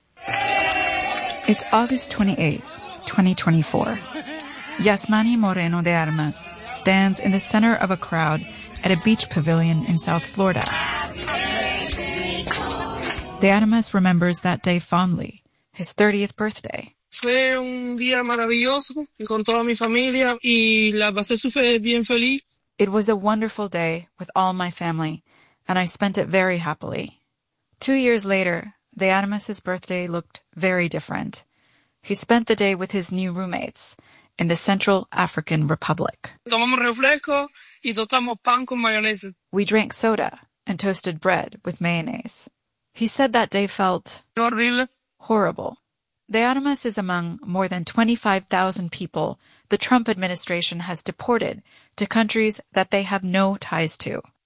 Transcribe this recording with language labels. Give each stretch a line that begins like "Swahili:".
English: It's August 28, 2024. Yasmani Moreno de Armas stands in the center of a crowd at a beach pavilion in South Florida. De Armas remembers that day fondly, his 30th birthday.
Spanish: Fue un día maravilloso con toda mi familia y la pasé super bien feliz.
English: It was a wonderful day with all my family, and I spent it very happily. 2 years later, De Armas's birthday looked very different. He spent the day with his new roommates in the Central African Republic.
Spanish: Tomamos refresco y tostamos pan con mayonesa.
English: We drank soda and toasted bread with mayonnaise. He said that day felt horrible. De Armas is among more than 25,000 people the Trump administration has deported to countries that they have no ties to.